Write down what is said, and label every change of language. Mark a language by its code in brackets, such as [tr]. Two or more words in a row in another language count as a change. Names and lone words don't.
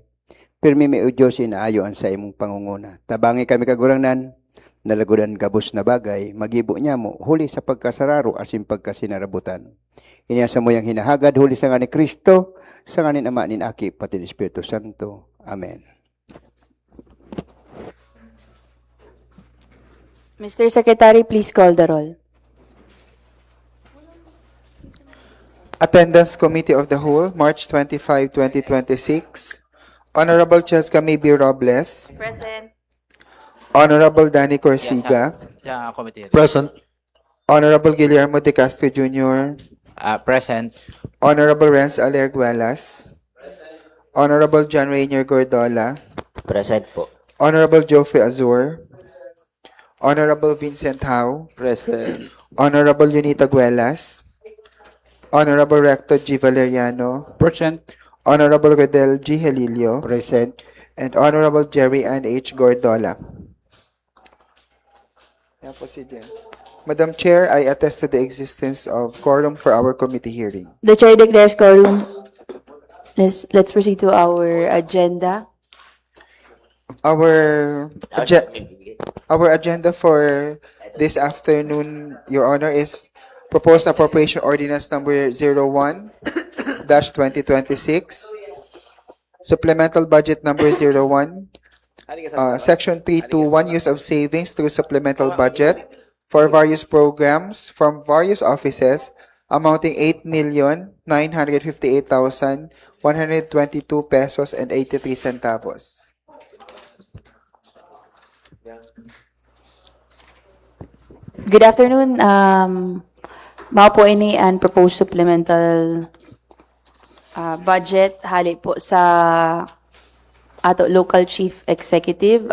[bik] Pirmi mi o Diyos, inaayo ang sa imong pangunguna. Tabangi kami kaguranan, nalagudan gabos na bagay, magibo niya mo, huli sa pagkasararo asin pagkasinarabutan. Iniasa mo yung hinahagad, huli sa nga ni Kristo, sa nga ni Ama ni Aki, pati ni Espiritu Santo. Amen. [en] Mr. Secretary, please call the roll. Attendance Committee of the Whole, March 25, 2026. Honorable Cheska Maybe Robles. Present. Honorable Danny Corsiga. [bik] Sa committee. [en] Present. Honorable Guillermo de Castro Jr. Present. Honorable Renz Alerguelas. Honorable John Rainier Gordola. Present po. Honorable Geoffrey Azur. Honorable Vincent Howe. Present. Honorable Unita Guelas. Honorable Rector G. Valeriano. Present. Honorable Rodel G. Helilio. Present. And Honorable Jerry Ann H. [tl] Gordola. Yan po si Jen. [en] Madam Chair, I attest to the existence of quorum for our committee hearing. The chair declares quorum. Let's proceed to our agenda. Our agenda for this afternoon, Your Honor, is proposed appropriation ordinance number 01-2026, supplemental budget number 01, section 321, use of savings through supplemental budget for various programs from various offices amounting 8,958,122 pesos and 83 centavos. Good afternoon. [bik] Mao po ini ang [en] proposed supplemental budget [bik] hali po sa ato [en] local chief executive.